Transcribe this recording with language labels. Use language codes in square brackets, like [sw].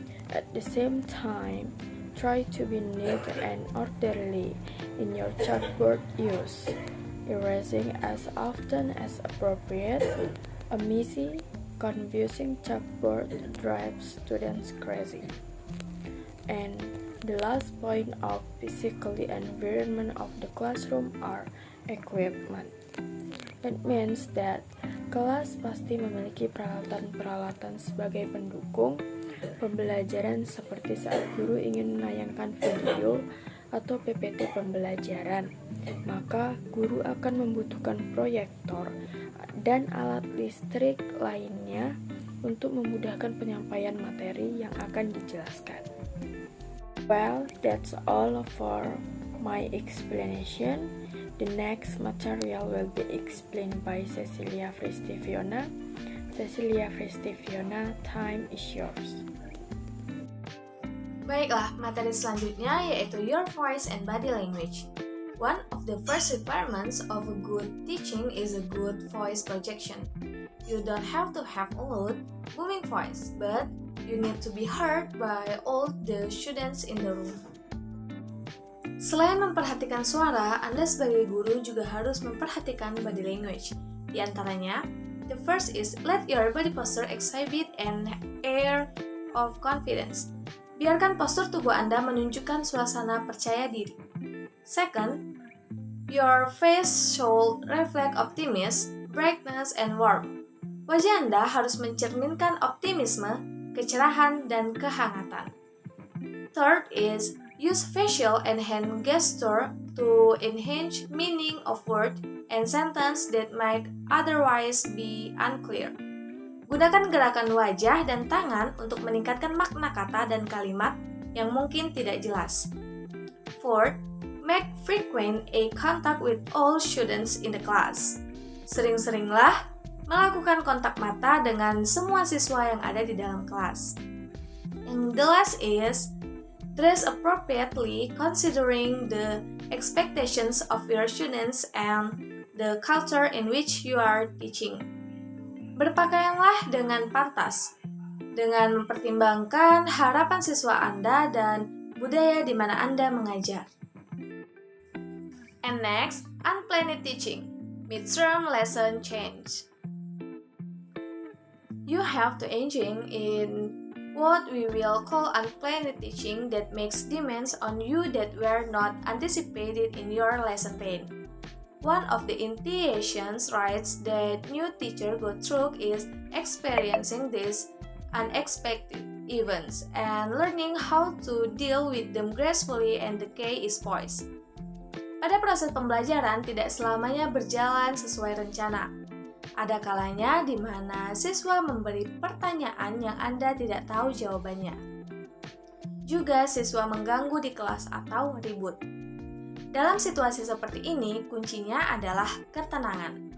[en] At the same time, try to be neat and orderly in your chalkboard use, erasing as often as appropriate. A messy, confusing chalkboard drives students crazy. And the last point of physical environment of the classroom are equipment. It means that [id] kelas pasti memiliki peralatan-peralatan sebagai pendukung pembelajaran, seperti saat guru ingin menayangkan video atau PPT pembelajaran, maka guru akan membutuhkan proyektor dan alat listrik lainnya untuk memudahkan penyampaian materi yang akan dijelaskan. [en] Well, that's all for my explanation. The next material will be explained by Cecilia Fristiviona. Cecilia Fristiviona, time is yours. [id] Baiklah, materi selanjutnya yaitu [en] Your Voice and Body Language. One of the first requirements of a good teaching is a good voice projection. You don't have to have a loud, booming voice, but you need to be heard by all the students in the room. [id] Selain memperhatikan suara, Anda sebagai guru juga harus memperhatikan body language. Di antaranya, [en] the first is let your body posture exhibit an air of confidence. [id] Biarkan postur tubuh Anda menunjukkan suasana percaya diri. [en] Second, your face should reflect optimism, brightness, and warmth. [id] Wajah Anda harus mencerminkan optimisme, kecerahan, dan kehangatan. [en] Third is use facial and hand gesture to enhance meaning of word and sentence that might otherwise be unclear. [id] Gunakan gerakan wajah dan tangan untuk meningkatkan makna kata dan kalimat yang mungkin tidak jelas. [en] Fourth, make frequent eye contact with all students in the class. [id] Sering-seringlah melakukan kontak mata dengan semua siswa yang ada di dalam kelas. [en] And the last is dress appropriately considering the expectations of your students and the culture in which you are teaching. [id] Berpakaianlah dengan pantas, dengan mempertimbangkan harapan siswa Anda dan budaya di mana Anda mengajar. [en] And next, unplanned teaching, midterm lesson change. You have to engage in what we will call unplanned teaching that makes demands on you that were not anticipated in your lesson plan. One of the initiation rights that new teacher go through is experiencing these unexpected events and learning how to deal with them gracefully, and the key is poise. [id] Pada proses pembelajaran tidak selamanya berjalan sesuai rencana. Ada kalanya di mana siswa memberi pertanyaan yang Anda tidak tahu jawabannya. Juga siswa mengganggu di kelas atau ribut. Dalam situasi seperti ini, kuncinya adalah ketenangan.